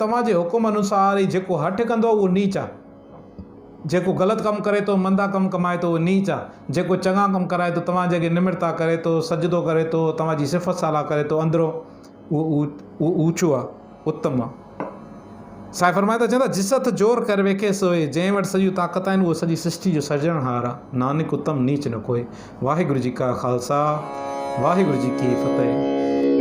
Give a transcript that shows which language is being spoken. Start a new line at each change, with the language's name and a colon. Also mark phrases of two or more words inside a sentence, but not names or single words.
Sindhi: तव्हांजे हुकुम अनुसार ई जेको हठ कंदो उहो नीच आहे, जेको ग़लति कमु करे थो, मंदा कमु कमाए थो, उहो नीच आहे। जेको चङा कमु कराए थो, तव्हांजे अॻे निमिरता करे थो, सजदो करे थो, तव्हांजी सिफ़त साला करे थो अंदरो, उहो ऊचो आहे, उत्तम आहे। साईं फरमाए था, चवंदा
Punjabi: ਜਿਸ ਹਥ ਜੋਰ ਕਰ ਵੇਖੈ ਸੋਇ,
Sindhi: जंहिं वटि सॼियूं ताक़त आहिनि, उहो सॼी सृष्टि जो सृजनहार आहे।
Punjabi: ਨਾਨਕ ਉੱਤਮ ਨੀਚ ਨ ਕੋਈ। ਵਾਹਿਗੁਰੂ ਜੀ ਕਾ ਖ਼ਾਲਸਾ, ਵਾਹਿਗੁਰੂ ਜੀ ਕੀ ਫ਼ਤਹਿ।